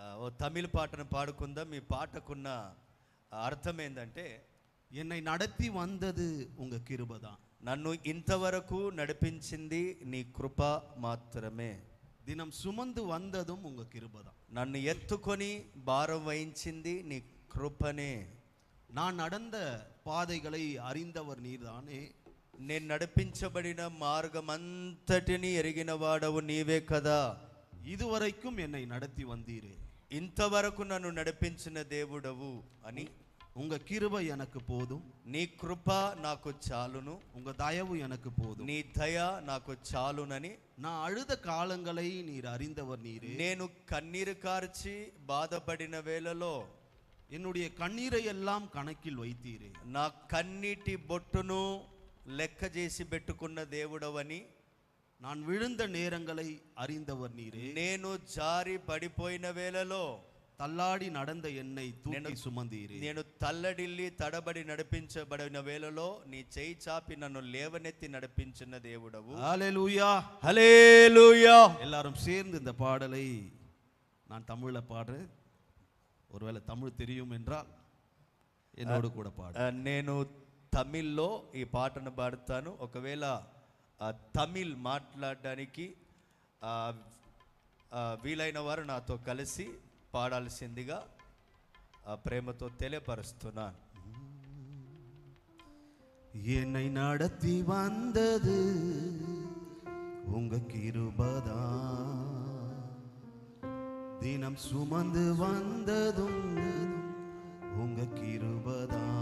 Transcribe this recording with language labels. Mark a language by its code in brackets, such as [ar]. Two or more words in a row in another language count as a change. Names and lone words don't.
[te] తమిళ పాటను పాడుకుందాం. ఈ పాటకున్న అర్థం ఏంటంటే, [ta] என்னை நடத்தி வந்தது உங்க கிருபை தான். [te] నన్ను ఇంతవరకు నడిపించింది నీ కృప మాత్రమే. [ta] தினம் சுமந்து வந்ததும் உங்க கிருபை தான். [te] నన్ను ఎత్తుకొని భారం వహించింది నీ కృపనే. [ta] நான் நடந்த பாதைகளை அறிந்தவர் நீர்தானே. [te] నేను నడిపించబడిన మార్గం అంతటిని ఎరిగిన వాడవు నీవే కదా. [ta] இதுவரைக்கும் என்னை நடத்தி வந்தீரே, [te] ఇంతవరకు నన్ను నడిపించిన దేవుడవు అని. [ta] உங்க கிருபை எனக்கு போதும், [te] నీ కృప నాకు చాలును, [ta] உங்க தயவு எனக்கு போதும், [te] నీ దయ నాకు చాలునని. [ta] நான் அழுத காலங்களை நீர் அறிந்தவர் நீரே. [te] నేను కన్నీరు కార్చి బాధపడిన వేళలో [ta] என்னுடைய கண்ணீரை எல்லாம் கணக்கில் வைத்தீரே. [te] నా కన్నీటి బొట్టును లెక్క చేసి పెట్టుకున్న దేవుడవని. [ta] நான் விழுந்த நேரங்களை அறிந்தவர் நீரே. [te] నేను జారి పడిపోయిన వేళలో [ta] தள்ளாடி நடந்த என்னை தூக்கி சுமந்தீரே. [te] నేను తల్లడిల్లి తడబడి నడిపించబడిన వేళలో నీ చేయి చాపి నన్ను లేవనెత్తి నడిపించిన దేవుడవు. [ta] ஹல்லேலூயா, [te] హల్లెలూయా. [ta] எல்லாரும் சேர்ந்து இந்த பாடலை நான் தமிழ்ல பாடுறேன். ஒருவேளை தமிழ் தெரியும் என்றால் என்னோடு கூட பாடு. [te] నేను తమిళ్లో ఈ పాటను పాడుతాను. ఒకవేళ తమిళ్ మాట్లాడడానికి వీలైన వారు నాతో కలిసి పాడాల్సిందిగా ప్రేమతో తెలియపరుస్తున్నాను. [ta] என்னை நடத்தி வந்தது உங்க கிருபைதா, தினம் சுமந்து வந்ததும் உங்க கிருபைதா.